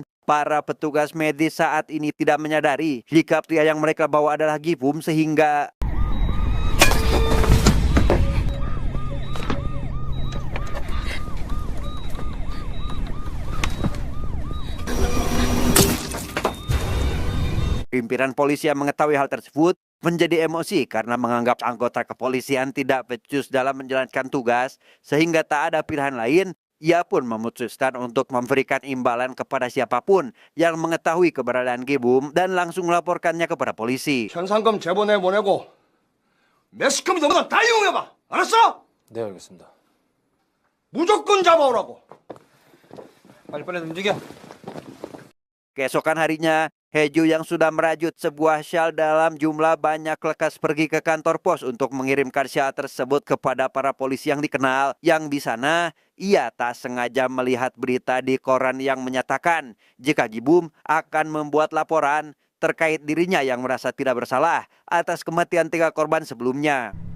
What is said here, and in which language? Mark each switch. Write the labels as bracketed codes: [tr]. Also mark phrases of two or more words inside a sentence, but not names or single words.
[id] Para petugas medis saat ini tidak menyadari jika pria yang mereka bawa adalah Gibum, sehingga pimpinan polisi yang mengetahui hal tersebut menjadi emosi karena menganggap anggota kepolisian tidak becus dalam menjalankan tugas, sehingga tak ada pilihan lain. Ia pun memutuskan untuk memberikan imbalan kepada siapapun yang mengetahui keberadaan Gibum dan langsung melaporkannya kepada polisi. [ko] 현상금 제보내 보내고 매스컴 너보다 다 이용해봐. 알았어? 네, 알겠습니다. 무조건 잡아오라고. 빨리빨리 움직여. [id] Keesokan harinya, Heju yang sudah merajut sebuah syal dalam jumlah banyak lekas pergi ke kantor pos untuk mengirimkan syal tersebut kepada para polisi yang dikenal. Yang di sana, ia tak sengaja melihat berita di koran yang menyatakan jika Gibum akan membuat laporan terkait dirinya yang merasa tidak bersalah atas kematian 3 korban sebelumnya.